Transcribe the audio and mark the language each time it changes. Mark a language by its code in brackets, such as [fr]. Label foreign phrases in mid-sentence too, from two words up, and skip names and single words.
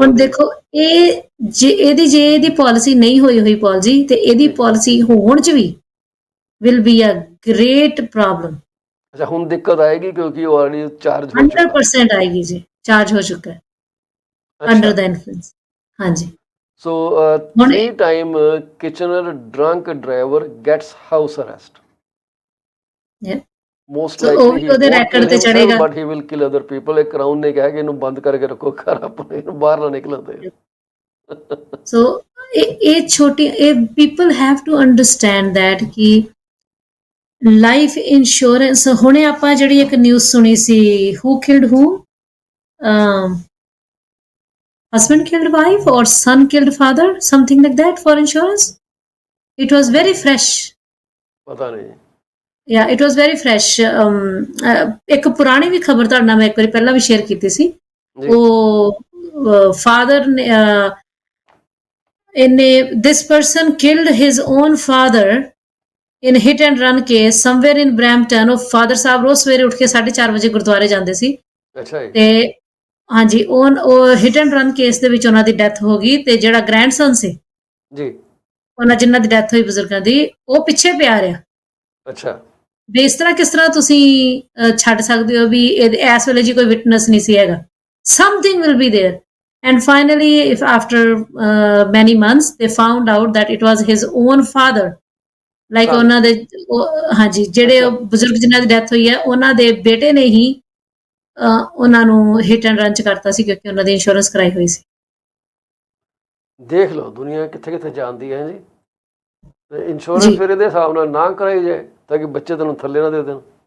[pa] ਹੁਣ ਦੇਖੋ, ਜੇ ਇਹਦੀ ਪਾਲਿਸੀ ਨਹੀਂ ਹੋਈ ਪਾਲ ਜੀ, ਤੇ ਇਹਦੀ ਪਾਲਿਸੀ ਹੋਣ 'ਚ ਵੀ [en] will be a great problem. [pa] ਅੱਛਾ, ਹੁਣ ਦਿੱਕਤ ਆਏਗੀ ਕਿਉਂਕਿ ਉਹ ਆਲਰੇਡੀ ਚਾਰਜ ਹੋ ਚੁੱਕਾ। 100% ਆਏਗੀ ਜੀ, ਚਾਰਜ ਹੋ ਚੁੱਕਾ ਹੈ [en] under the influence. [pa] ਹਾਂਜੀ। [en] So 3 time Kitchener drunk driver gets house arrest. Most likely he won't kill himself, but he will kill other people. [pa] ਇੱਕ ਕਰਾਊਨ ਨੇ ਕਿਹਾ ਕਿ ਇਹਨੂੰ ਬੰਦ ਕਰਕੇ ਰੱਖੋ ਘਰ ਆਪਣੇ, ਇਹਨੂੰ ਬਾਹਰ ਨਾ ਨਿਕਲਣ ਦਿਓ। ਸੋ ਇਹ ਛੋਟੀ, [en] people have to understand that [pa] ਕਿ [en] life insurance, [pa] ਹੁਣੇ ਆਪਾਂ ਜਿਹੜੀ ਇੱਕ ਨਿਊਜ਼ ਸੁਣੀ ਸੀ, [en] who killed who, husband killed wife or son killed father, something like that, for insurance. It was very fresh. [pa] ਪਤਾ ਨਹੀਂ। [en] Yeah, it was very fresh. [pa] ਇੱਕ ਪੁਰਾਣੀ ਵੀ ਖਬਰ ਤੁਹਾਡੇ ਨਾਲ ਮੈਂ ਇੱਕ ਵਾਰੀ ਪਹਿਲਾਂ ਵੀ ਸ਼ੇਅਰ ਕੀਤੀ ਸੀ। ਉਹ ਫਾਦਰ ਨੇ, [en] this person killed his own father in hit and run case somewhere in Brampton। [pa] ਉਹ ਫਾਦਰ ਸਾਹਿਬ ਰੋਜ਼ ਸਵੇਰੇ ਉੱਠ ਕੇ 4:30 ਵਜੇ ਗੁਰਦੁਆਰੇ ਜਾਂਦੇ ਸੀ, ਅੱਛਾ ਜੀ। ਤੇ ਹਾਂਜੀ ਉਹ [en] hit and run [pa] ਕੇਸ ਦੇ ਵਿੱਚ ਉਹਨਾਂ ਦੀ ਡੈਥ ਹੋ ਗਈ ਤੇ ਜਿਹੜਾ ਗ੍ਰੈਂਡਸਨ ਸੀ ਜੀ। ਉਹਨਾਂ ਜਿਨ੍ਹਾਂ ਦੀ ਡੈਥ ਹੋਈ ਬਜ਼ੁਰਗਾਂ ਦੀ ਉਹ ਪਿੱਛੇ ਪਿਆ ਰਿਹਾ ਅੱਛਾ। ਵੀ ਇਸ ਤਰ੍ਹਾਂ ਕਿਸ ਤਰ੍ਹਾਂ ਤੁਸੀਂ ਛੱਡ ਸਕਦੇ ਹੋ ਵੀ ਇਸ ਵੇਲੇ ਜੀ ਕੋਈ ਵਿਟਨੈਸ ਨਹੀਂ ਸੀ ਹੈਗਾ [en] something will be there and finally if after many months they found out that it was his own father like [pa] ਸਨ। ਉਹਨਾਂ ਦੇ ਹਾਂਜੀ ਜਿਹੜੇ ਅੱਛਾ, ਬਜ਼ੁਰਗ ਜਿਨ੍ਹਾਂ ਦੀ ਡੈਥ ਹੋਈ ਹੈ ਉਹਨਾਂ ਦੇ ਬੇਟੇ ਨੇ ਹੀ ਉਹਨਾਂ ਨੂੰ [en] hit and run [pa] ਚ ਕਰਤਾ ਸੀ ਕਿਉਂਕਿ ਉਹਨਾਂ ਦੀ ਇੰਸ਼ੋਰੈਂਸ ਕਰਾਈ ਹੋਈ ਸੀ ਦੇਖ ਲਓ ਦੁਨੀਆ ਕਿੱਥੇ ਕਿੱਥੇ ਜਾਂਦੀ ਹੈ ਜੀ। ਤੇ ਇੰਸ਼ੋਰੈਂਸ ਜੀ ਫਿਰ ਇਹਦੇ ਹਿਸਾਬ ਨਾਲ ਨਾ ਕਰਾਈ ਜਾਏ ਤਾਂ ਕਿ ਬੱਚੇ ਤੈਨੂੰ ਥੱਲੇ ਨਾ ਦੇ ਦੇਣ।